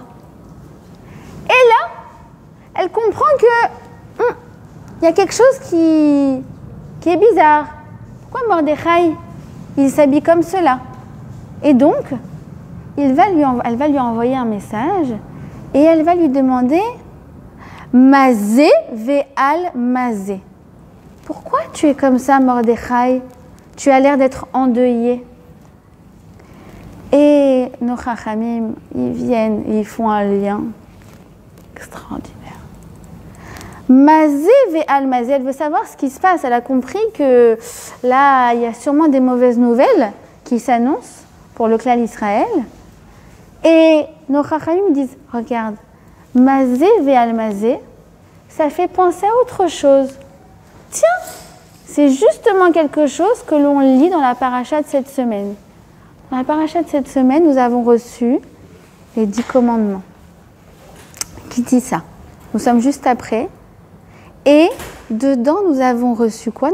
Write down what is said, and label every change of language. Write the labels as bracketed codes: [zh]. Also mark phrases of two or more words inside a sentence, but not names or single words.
[fr] Et là, elle comprend que il y a quelque chose qui est bizarre. Pourquoi Mordechai, il s'habille comme cela? Et donc, elle va lui envoyer un message et elle va lui demander [he] מה זה ועל מה זה. [fr] Pourquoi tu es comme ça, Mordechai? Tu as l'air d'être endeuillé. Et nos chachamim, ils viennent et ils font un lien extraordinaire. [he] מה זה ועל מה זה, [fr] elle veut savoir ce qui se passe. Elle a compris que là, il y a sûrement des mauvaises nouvelles qui s'annoncent pour le clan d'Israël. Et nos chachamim disent, regarde, [he] מה זה ועל מה זה, [fr] ça fait penser à autre chose. Tiens, c'est justement quelque chose que l'on lit dans la paracha de cette semaine. Dans la paracha de cette semaine, nous avons reçu les 10 commandements. Qui dit ça? Nous sommes juste après. Et dedans, nous avons reçu quoi?